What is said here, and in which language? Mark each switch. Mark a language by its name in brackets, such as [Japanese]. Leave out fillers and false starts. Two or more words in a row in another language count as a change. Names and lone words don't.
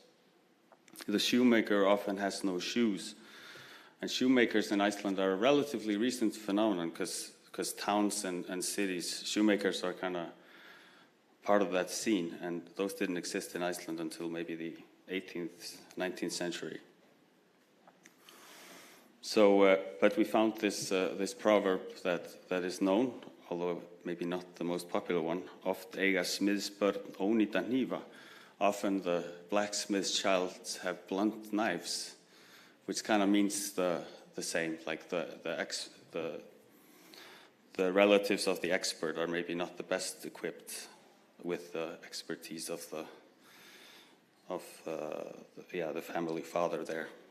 [English] The shoemaker often has no shoes, and shoemakers in Iceland are a relatively recent phenomenon because towns and cities, shoemakers are kind of part of that scene, and those didn't exist in Iceland until maybe the 18th, 19th century. So, but we found this proverb that is known, although maybe not the most popular one. [Icelandic] Oft eiga smiðsbörn ónýta hnífa. [English] Often the blacksmith's child have blunt knives, which kind of means the same, like the relatives of the expert are maybe not the best equipped with the expertise of the family father there.